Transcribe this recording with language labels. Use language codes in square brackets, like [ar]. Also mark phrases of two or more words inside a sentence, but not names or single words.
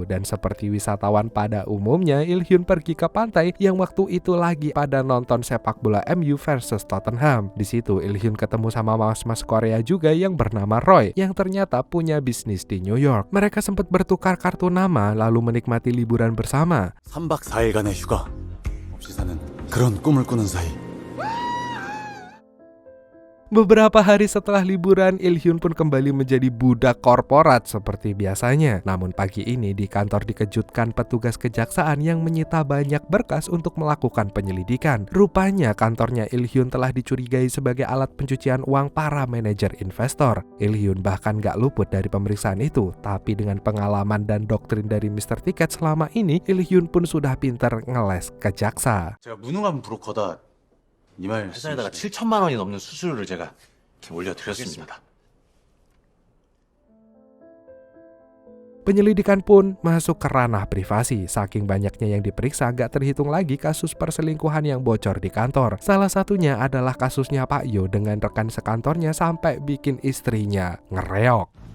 [id] Dan seperti wisatawan pada umumnya, Il-hyun pergi ke pantai yang waktu itu lagi pada nonton sepak bola MU versus Tottenham. Di situ Il-hyun ketemu sama mas-mas Korea juga yang bernama Roy, yang ternyata punya bisnis di New York. Mereka sempat bertukar kartu nama lalu menikmati liburan bersama. [ko] 3박 4일간의 휴가 없이 사는 그런 꿈을 꾸는 사이. [id] Beberapa hari setelah liburan, Il-hyun pun kembali menjadi budak korporat seperti biasanya. Namun pagi ini di kantor dikejutkan petugas kejaksaan yang menyita banyak berkas untuk melakukan penyelidikan. Rupanya kantornya Il-hyun telah dicurigai sebagai alat pencucian uang para manajer investor. Il-hyun bahkan gak luput dari pemeriksaan itu, tapi dengan pengalaman dan doktrin dari Mr. Ticket selama ini, Il-hyun pun sudah pintar ngeles ke jaksa. [ko] 제가 무능한 브로커다. 이 말 회사에다가 7천만 원이 넘는 수수료를 제가 이렇게 올려드렸습니다. [id] Penyelidikan pun masuk ke ranah privasi. Saking banyaknya yang diperiksa, gak terhitung lagi kasus perselingkuhan yang bocor di kantor. Salah satunya adalah kasusnya Pak Yo dengan rekan sekantornya sampai bikin istrinya ngereok.